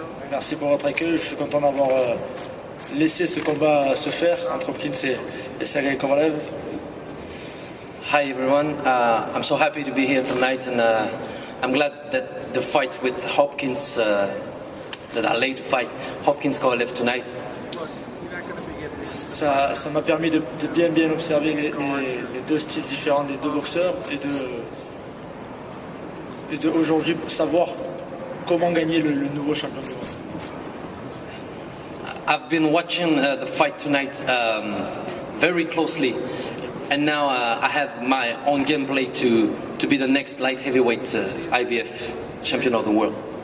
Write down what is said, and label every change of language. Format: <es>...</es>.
<fr>Merci pour votre accueil. Je suis content d'avoir laissé ce combat se faire entre Hopkins et Sergey Kovalev.</fr> <en>Hi everyone. I'm so happy to be here tonight, and I'm glad that the fight with Hopkins, that I laid to fight Hopkins-Kovalev tonight.</en> <fr>Ça m'a permis de bien observer les deux styles différents des deux boxeurs et de aujourd'hui savoir comment gagner le nouveau champion du monde.</fr> <en>I've been watching the fight tonight very closely, and now I have my own gameplay to be the next light heavyweight IBF champion of the world.</en>